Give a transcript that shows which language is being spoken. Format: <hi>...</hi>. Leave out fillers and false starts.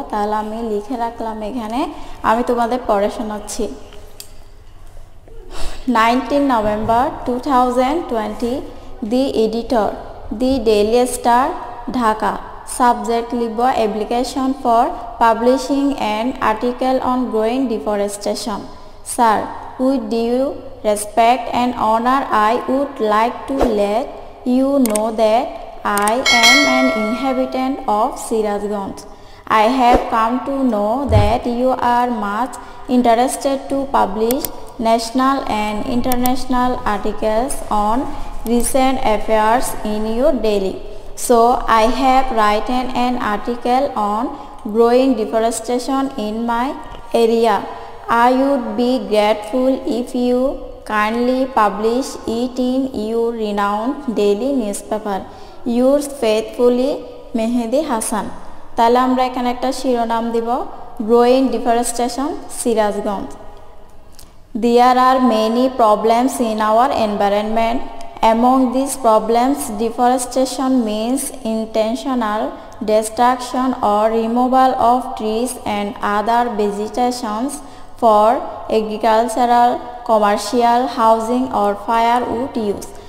<bn>তাহলে আমি লিখে রাখলাম এখানে। আমি তোমাদের পড়ে শোনাচ্ছি।</bn> <en>19 November 2020 the editor, the Daily Star, Dhaka. Subject</en> <bn>লিখব</bn> <en>Application for publishing an article on growing deforestation. Sir, with due respect and honor, I would like to let you know that I am an inhabitant of Sirajganj. I have come to know that you are much interested to publish national and international articles on recent affairs in your daily. So I have written an article on growing deforestation in my area. I would be grateful if you kindly publish it in your renowned daily newspaper. Yours faithfully, Mehedi Hasan.</en> <bn>তাহলে আমরা এখানে একটা শিরোনাম দিব, growing deforestation Sirajganj.</bn> <en>There are many problems in our environment. Among these problems, deforestation means intentional destruction or removal of trees and other vegetations for agricultural, commercial, housing or firewood use.</en>